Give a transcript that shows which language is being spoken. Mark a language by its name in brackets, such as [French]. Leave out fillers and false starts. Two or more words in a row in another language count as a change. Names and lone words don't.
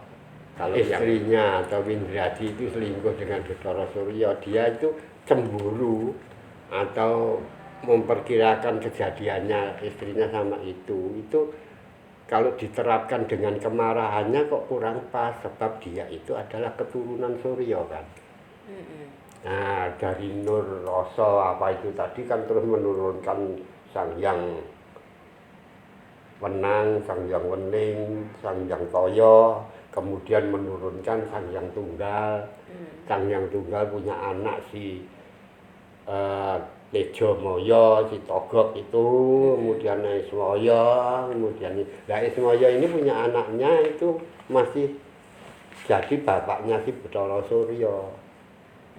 [Indonesian] Kalau istrinya atau Windradi itu selingkuh dengan Bathara Surya, dia itu cemburu atau memperkirakan kejadiannya istrinya sama itu kalau diterapkan dengan kemarahannya kok kurang pas, sebab dia itu adalah keturunan Surya kan. Nah, dari Nur Rasa apa itu tadi kan terus menurunkan Sang Hyang Wenang, Sang Hyang Wening, Sang Hyang Toyo, kemudian menurunkan Sang Hyang Tunggal. Sang Hyang Tunggal punya anak si Tejo Moyo, si Togok itu, kemudian Ismoyo, kemudian Ismoyo ini punya anaknya itu masih jadi bapaknya si Bathara Surya.